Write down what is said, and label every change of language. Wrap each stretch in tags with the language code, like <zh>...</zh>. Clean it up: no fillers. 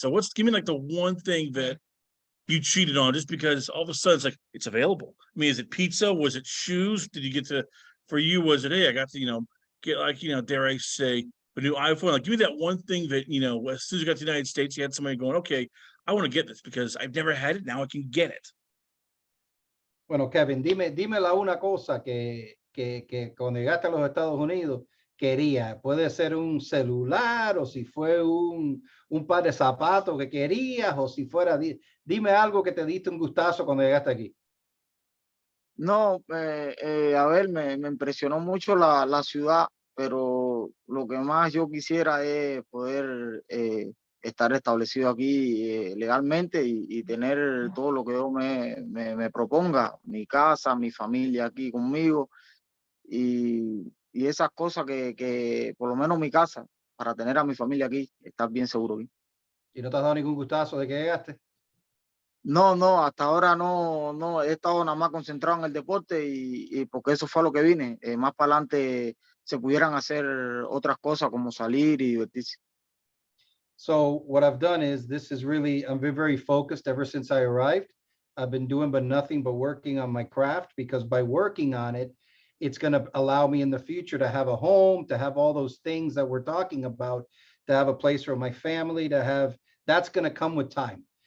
<en>So give me like the one thing that you cheated on just because all of a sudden it's like it's available. I mean, is it pizza? Was it shoes? Did you get to, for you, was it, hey, I got to, get like, dare I say, a new iPhone? Like, give me that one thing that, as soon as you got to the United States, you had somebody going, okay, I want to get this because I've never had it. Now I can get it.</en> <es>Bueno, Kevin, dime la una cosa que cuando llegaste a los Estados Unidos quería. Puede ser un celular o si fue un par de zapatos que querías o si fuera, dime algo que te diste un gustazo cuando llegaste aquí. No, a ver, me impresionó mucho la ciudad, pero lo que más yo quisiera es poder estar establecido aquí legalmente y tener todo lo que yo me proponga, mi casa, mi familia aquí conmigo y esas cosas que, por lo menos mi casa, para tener a mi familia aquí, estar bien seguro aquí. ¿Y no te has dado ningún gustazo de que llegaste? No, hasta ahora no, he estado nada más concentrado en el deporte y porque eso fue a lo que vine. Más para adelante se pudieran hacer otras cosas como salir y divertirse.</es> <en>So what I've done is I'm very focused ever since I arrived. I've been doing but nothing but working on my craft because by working on it, it's going to allow me in the future to have a home, to have all those things that we're talking about, to have a place for my family, that's going to come with time.</en>